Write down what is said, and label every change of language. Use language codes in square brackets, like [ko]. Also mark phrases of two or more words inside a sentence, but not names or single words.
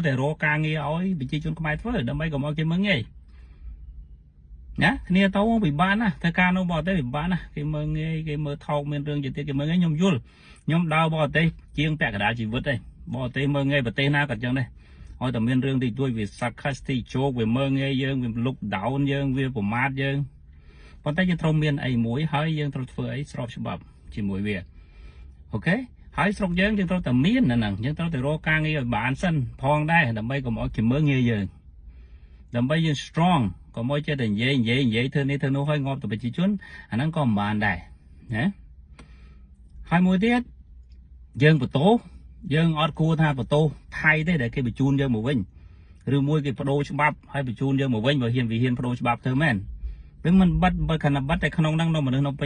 [km] តែរកការងារឲ្យប្រជាជនខ្មែរធ្វើដើម្បីកុំឲ្យគេមើលងាយណាគ្នាទៅពិបាកណាស់ធ្វើការនៅបរទេសពិបាកណាស់គេមើលងាយគេមើលថោកមានរឿងជាទៀតគេមើលងាយខ្ញុំយល់ខ្ញុំដើរបរទេសជាងពាក់កណ្ដាលជីវិតឯងបរទេសមើលងាយប្រទេសណាក៏ចឹងដែរឲ្យតែមានរឿងទីទួយវា [en] sarcastic joke [km] វាមើលងាយយើងវា [en] look down [km] យើងវាប្រមាថយើងប៉ុន្តែយើងត្រូវមានអីមួយហើយយើងត្រូវធ្វើអីស្របច្បាប់ជាមួយវា អូខេហើយស្រុកយើងត្រូវតែមានហ្នឹងយើងត្រូវតែរកការងារឲ្យបានសិនផងដែរដើម្បីកុំឲ្យគេមើលងាយយើងដើម្បីយើង strong ក៏មកចេះតែនិយាយធ្វើនេះធ្វើនោះឲ្យងាប់ទៅប្រជាជនអាហ្នឹងក៏មិនបានដែរណាហើយមួយទៀតយើងបន្ទោយើងអត់គួរថាបន្ទោថៃទេដែលគេបញ្ជូនយើងមកវិញឬមួយគេបដូរច្បាប់ហើយបញ្ជូនយើងមកវិញបើហ៊ានបដូរច្បាប់ធ្វើមែនពេលមិនបិទបើខណៈបិទតែក្នុងហ្នឹងនៅមនុស្សនៅពេញ